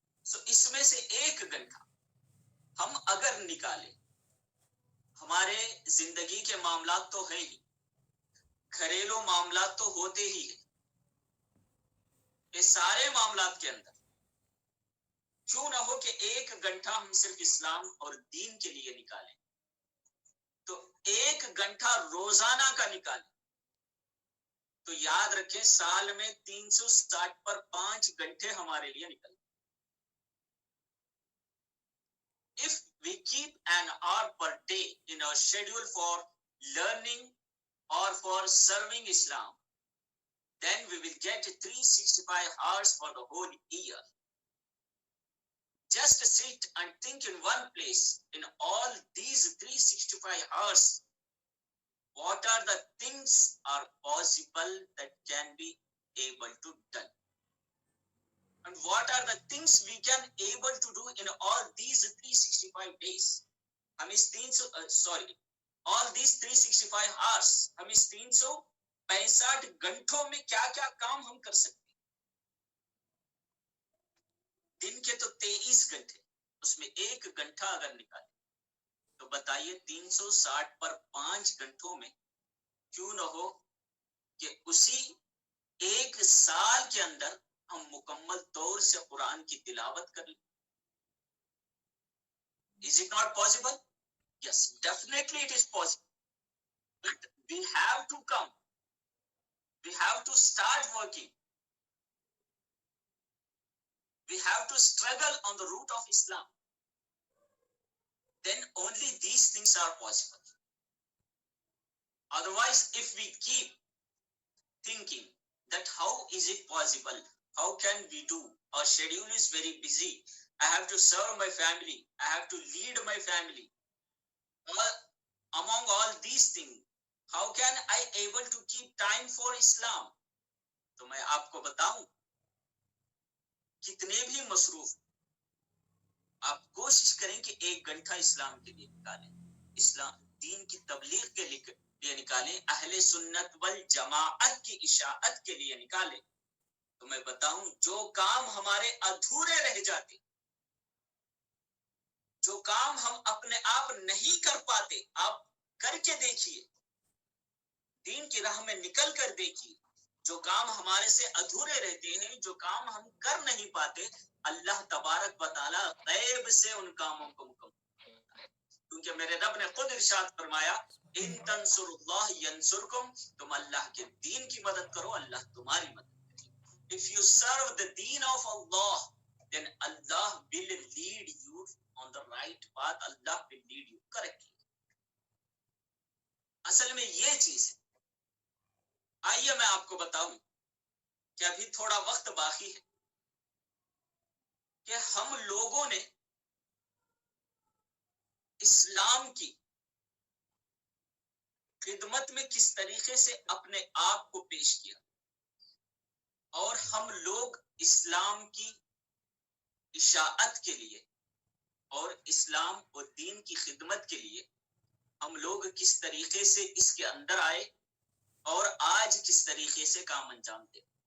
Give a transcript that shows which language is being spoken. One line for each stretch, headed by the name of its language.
Urdu: اس میں سے 1 گھنٹہ ہم اگر نکالیں، ہمارے زندگی کے معاملات تو ہیں ہی، گھریلو معاملات تو ہوتے ہی ہیں، یہ سارے معاملات کے اندر کیوں نہ ہو کہ 1 گھنٹہ ہم صرف اسلام اور دین کے لیے نکالیں، تو 1 گھنٹہ روزانہ کا نکالیں تو یاد رکھیں سال میں 360 پر 5 گھنٹے ہمارے لیے نکلیں.
English: If we keep an hour per day in our schedule for learning or for serving Islam, then we will get 365 hours for the whole year. Just sit and think in one place in all these 365 hours. What are the things are possible that can be able to done? And what are the things we can able to do in all these 365 days?
Urdu: ہم اس 300
English: all these 365 hours
Urdu: ہم اس 365 گھنٹوں میں کیا کیا کام ہم کر سکتے ہیں؟ دن کے تو 23 گھنٹے، اس میں 1 گھنٹہ اگر نکالیں تو بتائیے 360 پر 5 گھنٹوں میں کیوں نہ ہو کہ اسی 1 سال کے اندر ہم مکمل طور سے قرآن کی تلاوت کر لیں.
English: Is it not possible? Yes, definitely it is possible. But we have to come. We have to start working. We have to struggle on the route of Islam. Then only these things are possible. Otherwise, if we keep thinking that how is it possible? How can we do? Our schedule is very busy. I have to serve my family. I have to lead my family. Among all these things, how can I able to keep time for Islam?
Urdu: تو میں آپ کو بتاؤں کتنے بھی مصروف آپ کوشش کریں کہ 1 گھنٹہ اسلام کے لیے نکالیں، اسلام دین کی تبلیغ کے لیے نکالیں، اہل سنت والجماعت کی اشاعت کے لیے نکالیں. تو میں بتاؤں جو کام ہمارے ادھورے رہ جاتے، جو کام ہم اپنے آپ نہیں کر پاتے، آپ کر کے دیکھیے، دین کی راہ میں نکل کر دیکھیے. جو کام ہمارے سے ادھورے رہتے ہیں، جو کام ہم کر نہیں پاتے، اللہ تبارک و تعالی غیب سے ان کاموں کو مکمل کرتا ہے. کیونکہ میرے رب نے خود ارشاد فرمایا
Arabic: ان تنصر اللہ ینصرکم،
Urdu: تم اللہ کے دین کی مدد کرو اللہ تمہاری مدد کرے.
English: If you serve the deen of Allah, then Allah will lead you on the right path. Allah will lead you correctly.
Urdu: اصل میں یہ چیز ہے. آئیے میں آپ کو بتاؤں کہ ابھی تھوڑا وقت باقی ہے کہ ہم لوگوں نے اسلام کی خدمت میں کس طریقے سے اپنے آپ کو پیش کیا، اور ہم لوگ اسلام کی اشاعت کے لیے اور اسلام اور دین کی خدمت کے لیے ہم لوگ کس طریقے سے اس کے اندر آئے اور آج کس طریقے سے کام انجام دے.